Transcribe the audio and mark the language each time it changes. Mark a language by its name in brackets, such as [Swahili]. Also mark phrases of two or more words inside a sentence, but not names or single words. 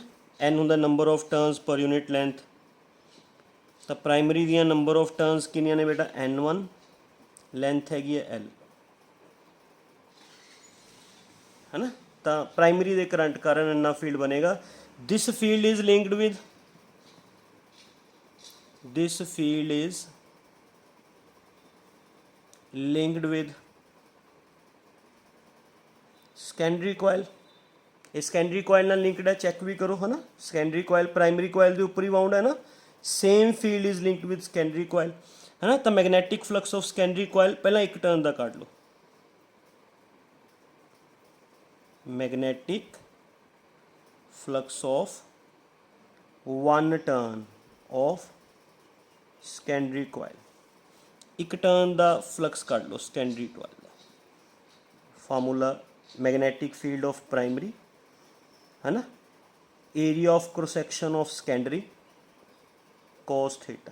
[Punjabi] N ਹੁੰਦਾ [English] number of turns per unit length, [Punjabi] ਤਾਂ ਪ੍ਰਾਇਮਰੀ ਦੀਆਂ [English] number of turns [Punjabi] ਕਿੰਨੀਆਂ ਨੇ ਬੇਟਾ N1, ਲੈਂਥ ਹੈਗੀ ਹੈ L, ਹੈ ਨਾ। ਤਾਂ ਪ੍ਰਾਇਮਰੀ ਦੇ ਕਰੰਟ ਕਾਰਨ ਇੰਨਾ ਫੀਲਡ ਬਣੇਗਾ। [English] This field is linked with, this field is linked with secondary coil। [Punjabi] ਇਹ [English] secondary coil [Punjabi] ਨਾਲ linked ਹੈ, ਚੈੱਕ ਵੀ ਕਰੋ, ਹੈ ਨਾ। [English] secondary coil primary coil [Punjabi] ਦੇ ਉੱਪਰ ਹੀ ਵਾਊਂਡ ਹੈ ਨਾ, [English] same field is linked with secondary coil, [Punjabi] ਹੈ ਨਾ। ਤਾਂ [English] magnetic flux of secondary coil [Punjabi] ਪਹਿਲਾਂ ਇੱਕ ਟਰਨ ਦਾ ਕੱਢ ਲਓ, [English] magnetic flux of one turn of secondary coil, [Punjabi] ਇੱਕ ਟਰਨ ਦਾ ਫਲਕਸ ਕੱਢ ਲਓ [English] secondary coil [Punjabi] ਦਾ। [English] formula magnetic field of primary, [Punjabi] ਹੈ ਨਾ, [English] area of cross section of secondary cos theta.